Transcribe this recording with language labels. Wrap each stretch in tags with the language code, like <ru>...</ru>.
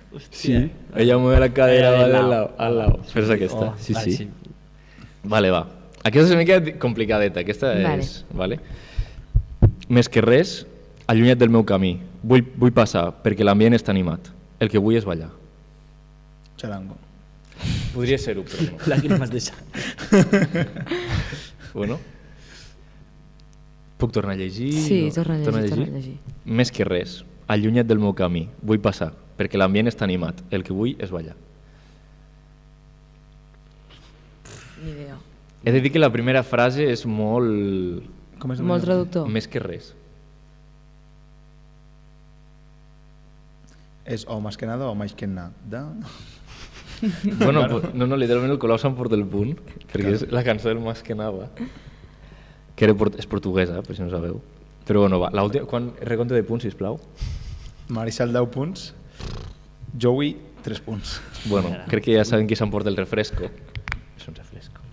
<es>Sí, ella mueve la cadera va del lado, al lado.</es> <ca>Però és aquesta, sí. Vale, va. Aquesta és una mica complicadeta, aquesta Vale. és... Vale. Més que res, allunya't del meu camí. Vull passar, perquè l'ambient està animat. El que vull és ballar. Charango. Podria ser-ho, però no. Lágrimas de sang. Bueno. Puc tornar a llegir? Sí, No? torna a llegir. Més que res, allunya't del meu camí. Vull passar, perquè l'ambient està animat. El que vull és ballar. Ni idea. He de dir que la primera frase és molt... Com és Molt traductor. Més que res. És o</ca> <es>más que nada o más que nada.</es> <ca>Bueno, no, literalment el Colau se'n porta el punt, perquè és la cançó del Más que Nada, que és portuguesa, per si no sabeu. Però bueno, va, quan recompte de punts, sisplau. Marissal 10 punts. Joey 3 punts. Bueno, crec que ja saben qui s'emporta el refresco. És un refresco.</ca>